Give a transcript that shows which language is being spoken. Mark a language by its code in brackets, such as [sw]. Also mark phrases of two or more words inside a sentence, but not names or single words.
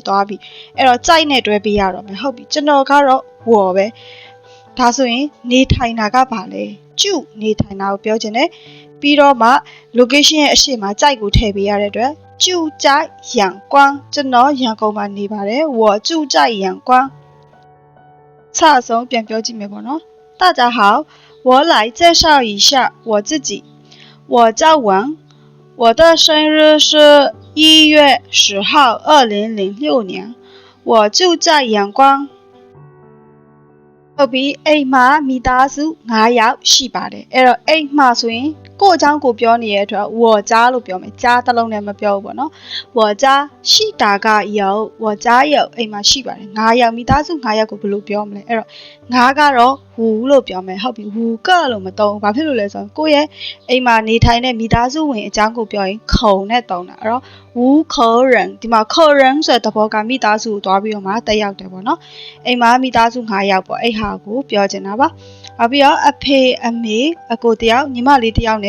[my] သွားပြီအဲ့တော့စိုက်နဲ့တွဲပေးရတော့မယ်ဟုတ်ပြီကျွန်တော်ကတော့ဝေါ်ပဲဒါဆိုရင်နေထိုင်တာကဘာလဲ ကျုနေထိုင်တာကိုပြောချင်တယ်ပြီးတော့မှ location ရဲ့အရှိမစိုက်ကိုထည့်ပေးရတဲ့အတွက် [zh] 住在仰光 [my] ကျွန်တော်ရန်ကုန်မှာနေပါတယ် [zh] 我住在仰光 [my] 差ဆုံးပြန်ပြောကြည့်မယ်ပေါ့နော် [zh] 大家好我来介绍一下我自己我叫王我的生日是1月10号2006年我住在阳光 [my] ဟုတ်ပြီအိမ်မှာမိသားစု9ယောက်ရှိပါတယ်အဲ့တော့အိမ်မှာဆိုရင်ကိုအကြောင်းကိုပြောနေတဲ့အတွက် [zh] 我家 [my] လို့ပြောမယ်家တစ်လုံးနဲ့မပြောဘူးပေါ့နော်我家ရှိတာက有 [zh] 我家有 [my] အိမ်မှာရှိပါတယ်9ယောက်မိသားစု9ယောက်ကိုဘယ်လိုပြောမလဲအဲ့တော့9ကတော့ဝူလို့ပြောမယ်ဟုတ်ပြီဝူကလို့မသုံးဘူးဘာဖြစ်လို့လဲဆိုတော့ကိုယ့်ရဲ့အိမ်မှာနေထို င်တဲ့မိသားစုဝင်အကြောင်းကိုပြောရင်ခုံနဲ့သုံးတာအဲ့တော့ [zh] 五口人 [my] ဒီမှာ [zh] 口人 [my] ဆိုတဲ့သဘောကမိသားစုကိုတွားပြီးတော့မှတက်ရောက်တယ်ပေါ့နော်အိမ်မှာမိသားစု9ယောက်ပေါ့အဲ့ဟာကိုပြောချင်တာပါနောက်ပြီးတော့အဖေအမေအကိုတယောက်ညီမလေးတယောက်နဲ့